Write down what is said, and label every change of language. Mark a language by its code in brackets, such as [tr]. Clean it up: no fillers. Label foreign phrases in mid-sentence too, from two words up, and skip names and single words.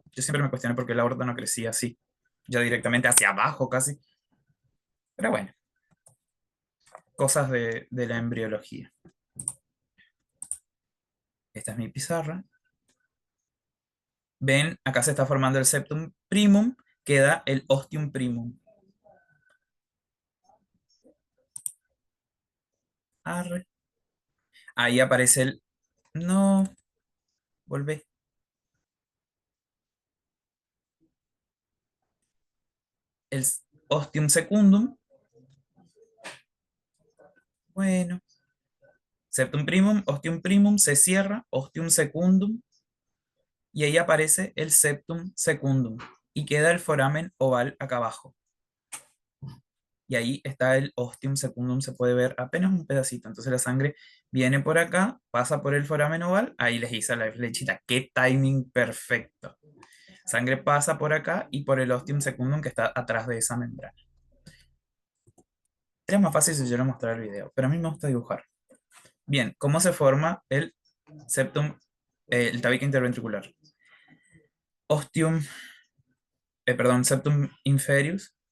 [es] Yo siempre me cuestioné por qué la aorta no crecía así, ya directamente hacia abajo casi. Pero bueno, cosas de la embriología. Esta es mi pizarra. Ven, acá se está formando el [la] septum primum, [es] queda el [la] ostium primum. [es] Arre. Ahí aparece el... No, volvé. [la] El ostium secundum. Bueno. Septum primum, ostium primum, [es] se cierra, [la] ostium secundum, [es] y ahí aparece el [la] septum secundum. [es] Y queda el foramen oval acá abajo. Y ahí está el [la] ostium secundum, [es] se puede ver apenas un pedacito. Entonces la sangre viene por acá, pasa por el foramen oval, ahí les hice la flechita. ¡Qué timing perfecto! Sangre pasa por acá y por el [la] ostium secundum [es] que está atrás de esa membrana. Era más fácil si yo les mostrara el video, pero a mí me gusta dibujar. Bien, ¿cómo se forma el septum, el tabique interventricular? [la] Ostium, perdón, septum inferius.